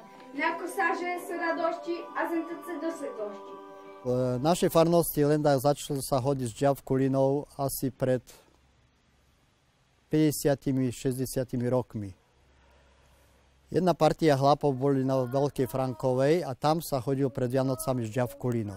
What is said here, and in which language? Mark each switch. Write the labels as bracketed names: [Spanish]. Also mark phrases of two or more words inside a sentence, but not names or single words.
[Polish] Na kosarze z radości, a zętyce do sytości. [Slovak] V našej farnosti Lendak začal sa hodiť s Javkulinou asi pred 50-60 rokmi. Jedna partia chlapov boli na Veľkej Frankovej a tam sa chodil pred Vianocami s Javkulinou.